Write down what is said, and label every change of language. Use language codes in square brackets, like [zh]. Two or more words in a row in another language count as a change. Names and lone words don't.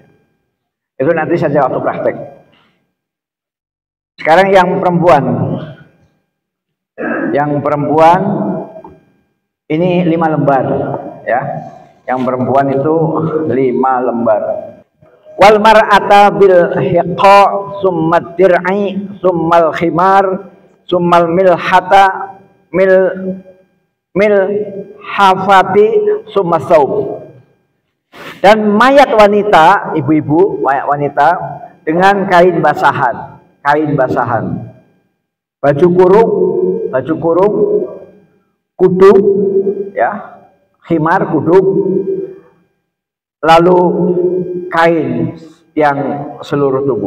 [id] Itu nanti saja waktu praktek. Sekarang yang perempuan, Yang perempuan ini 5 lembar, ya. Yang perempuan itu 5 lembar. [ar] والمرأة بالحقا ثم درع ثم الخمار ثم الملحفة الملحفة ثم ثوب. [id] Dan mayat wanita, ibu-ibu, mayat wanita dengan kain basahan, baju kurung, kudung, ya, khimar, kudung, lalu kain yang seluruh tubuh.